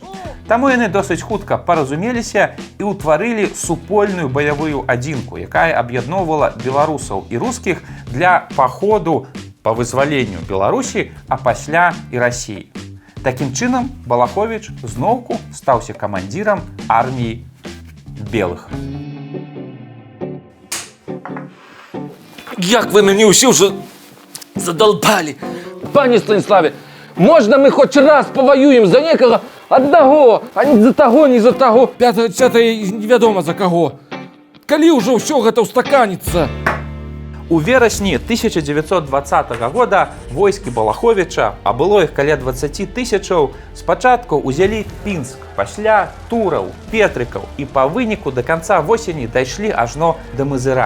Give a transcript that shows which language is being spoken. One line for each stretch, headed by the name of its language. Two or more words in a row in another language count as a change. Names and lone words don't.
Belarusian: Таму яны досыць хутка паразумеліся і ўтварылі супольную баявую адзінку, якая аб'ядноўвала беларусаў і рускіх для паходу па вызваленню Беларусі, а пасля і Расіі. Такім чынам Балаховіч зноўку стаўся камандзірам арміі белых.
Ukrainian: Як ви мені усі вже задолбали. Пане Станіславе, можна ми хоч раз повоюємо за некого одного, а не за того, не за того.
Belarusian: П'ятое невядома за кого. Калі ўжо ўсё гэта устаканіцца? У верасні 1920 года войскі Балаховіча, а было іх каля 20 тысячаў, спачатку ўзялі Пінск, пасля Тураў, Петрыкаў і па выніку да канца восені дайшлі ажно да Мызыра.